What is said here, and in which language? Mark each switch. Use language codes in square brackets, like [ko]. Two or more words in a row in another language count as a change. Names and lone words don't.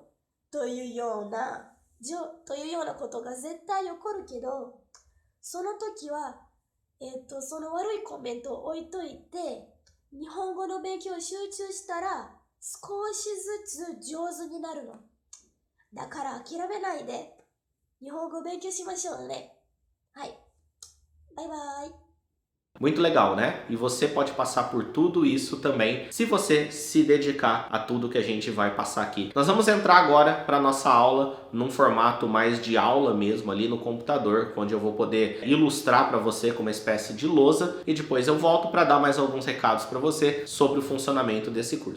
[ja] というようなことが絶対起こるけど、その時は、その悪いコメントを置いといて、日本語の勉強を集中したら、少しずつ上手になるの。だから諦めないで、日本語を勉強しましょうね。はい。バイバイ。 [pt] Muito legal, né? E você pode passar por tudo isso também, se você se dedicar a tudo que a gente vai passar aqui. Nós vamos entrar agora para nossa aula num formato mais de aula mesmo ali no computador, onde eu vou poder ilustrar para você com uma espécie de lousa e depois eu volto para dar mais alguns recados para você sobre o funcionamento desse curso.